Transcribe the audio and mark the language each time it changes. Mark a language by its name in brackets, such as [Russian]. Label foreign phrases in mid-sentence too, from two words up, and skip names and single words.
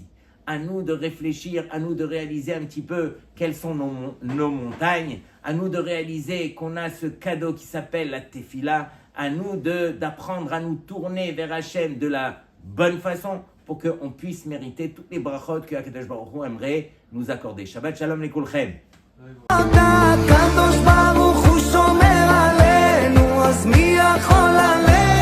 [French] À nous de réfléchir, à nous de réaliser un petit peu quelles sont nos montagnes, à nous de réaliser qu'on a ce cadeau qui s'appelle la Tefila, à nous d'apprendre à nous tourner vers Hachem de la bonne façon pour qu'on puisse mériter toutes les brachot que Akadosh Baruch Hu aimerait nous accorder. [Hebrew] שבת שלום לכולכם. הקדוש ברוך הוא שומר עלינו, אז מי יכול עלינו?